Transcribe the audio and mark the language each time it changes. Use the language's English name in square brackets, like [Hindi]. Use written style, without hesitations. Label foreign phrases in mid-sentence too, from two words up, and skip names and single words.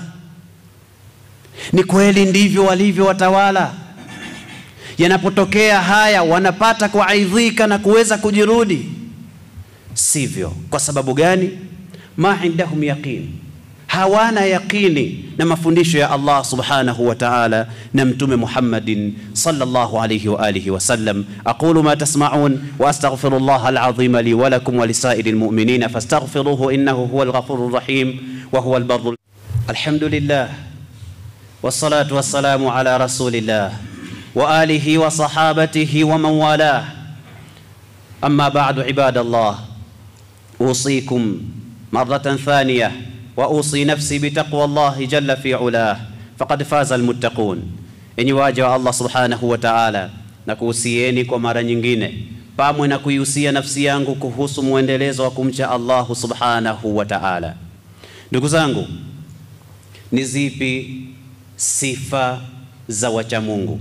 [Swahili] Ni kweli ndivyo walivyo watawala. Yanapotokea haya wanapata kuaidhika na kuweza kujirudi. Sivyo. Kwa sababu gani? [Arabic] ما عندهم يقين, [Swahili] hawana yaqini na mafundisho ya Allah [Arabic] سبحانه وتعالى [Swahili] na mtume Muhammadin [Arabic] صلى الله عليه وآله وسلم. أقول ما تسمعون وأستغفر الله العظيم لي ولكم ولسائر المؤمنين فاستغفروه إنه هو الغفور الرحيم وهو البر. الحمد لله والصلاة والسلام على رسول الله وآله وصحابته ومن والاه. أما بعد عباد الله أوصيكم مرة ثانية وأوصي نفسي بتقوى الله جل في علاه فقد فاز المتقون. [Swahili] Enyi waja wa Allah [Arabic] سبحانه وتعالى, [Swahili] na kuhusieni kwa mara nyingine pamwe na kuihusia nafsi yangu kuhusu muendelezo wa kumcha Allah [Arabic] سبحانه وتعالى. [Swahili] Ndugu zangu, ni zipi sifa za wacha Mungu?